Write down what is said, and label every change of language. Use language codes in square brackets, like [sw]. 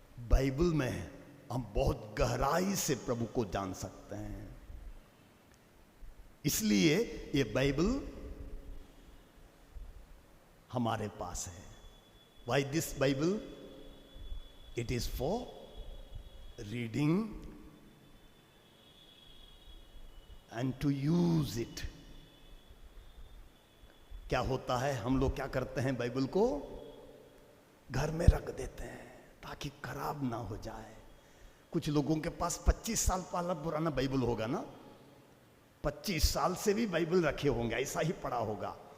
[hi] Bible में हम बहुत गहराई से प्रभु को जान सकते हैं। इसलिए ये बाइबल हमारे पास है। [en] Why this Bible? It is for reading and to use it. [hi] क्या होता है, हम लोग क्या करते हैं, बाइबल को घर में रख देते हैं ताकि खराब ना हो जाए। कुछ लोगों के पास 25 साल पुराना बाइबल होगा ना, 25 साल से भी बाइबल रखे होंगे, ऐसा ही पड़ा होगा।